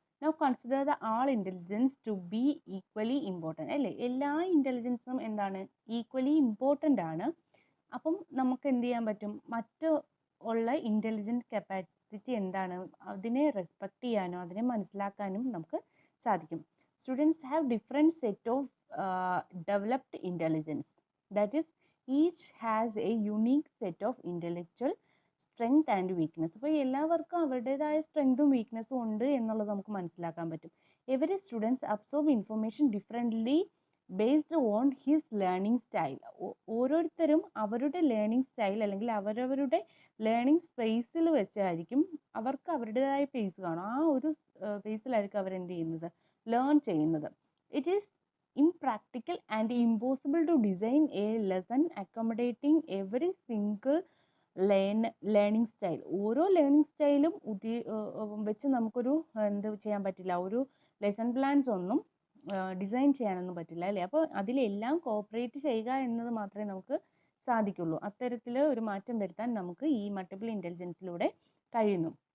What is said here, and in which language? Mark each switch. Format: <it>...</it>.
<en>Now consider the all intelligence to be equally important അല്ലേ.</en> <ml>എല്ലാ ഇൻ്റലിജൻസും എന്താണ്, ഈക്വലി ഇമ്പോർട്ടൻ്റ് ആണ്. അപ്പം നമുക്ക് എന്ത് ചെയ്യാൻ പറ്റും, മറ്റ് ഉള്ള ഇൻ്റലിജൻറ്റ് കപ്പാസിറ്റി എന്താണ്, അതിനെ റെസ്പെക്റ്റ് ചെയ്യാനോ അതിനെ മനസ്സിലാക്കാനും നമുക്ക് സാധിക്കും.</ml> <en>Students have different set of developed intelligence. That is, each has a unique set of intellectual strength and weakness.</en> <ml>അപ്പോൾ എല്ലാവർക്കും അവരുടേതായ സ്ട്രെങ്തും വീക്ക്നെസ്സും ഉണ്ട് എന്നുള്ളത് നമുക്ക് മനസ്സിലാക്കാൻ പറ്റും.</ml> <en>Every students absorb information differently based on his learning style.</en> <ml>ഓരോരുത്തരും അവരുടെ ലേണിംഗ് സ്റ്റൈൽ അല്ലെങ്കിൽ അവരവരുടെ ലേണിംഗ് സ്പേസിൽ വെച്ചായിരിക്കും അവർക്ക് അവരുടേതായ പേസ് കാണും. ആ ഒരു പേസിലായിരിക്കും അവരെന്ത് ചെയ്യുന്നത്, ലേൺ ചെയ്യുന്നത്.</ml> <en>It is impractical and impossible to design a lesson accommodating every single learning style.</en> <ml>ഓരോ ലേണിംഗ് സ്റ്റൈലും വെച്ച് നമുക്കൊരു എന്ത് ചെയ്യാൻ പറ്റില്ല, ഒരു ലെസൺ പ്ലാൻസ് ഒന്നും ഡിസൈൻ ചെയ്യാനൊന്നും പറ്റില്ല അല്ലേ. അപ്പോൾ അതിലെല്ലാം കോപ്പറേറ്റ് ചെയ്യുക എന്നത് മാത്രമേ നമുക്ക് സാധിക്കുള്ളൂ. അത്തരത്തിൽ ഒരു മാറ്റം വരുത്താൻ നമുക്ക് ഈ മൾട്ടിപ്പിൾ ഇൻ്റലിജൻസിലൂടെ കഴിയുന്നു.</ml>